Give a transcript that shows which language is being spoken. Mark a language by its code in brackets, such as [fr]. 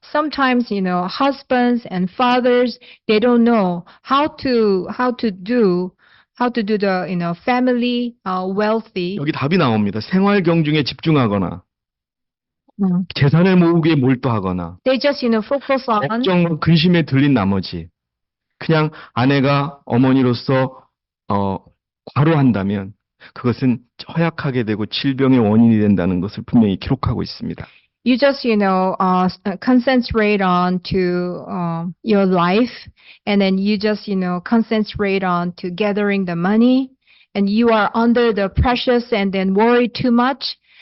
[en] Sometimes, husbands and fathers, they don't know how to do the, family, wealthy. [ko] 여기 답이 나옵니다. 생활 경중에 집중하거나 재산을 모으기에 몰두하거나 [en] They just, focus on [ko] 걱정과 근심에 들린 나머지 그냥 아내가 어머니로서 과로한다면 그것은 허약하게 되고 질병의 원인이 된다는 것을 분명히 기록하고 있습니다. [en] You just, concentrate on to your life, and then you just, concentrate on to gathering the money, and you are under the pressures and then worry too much.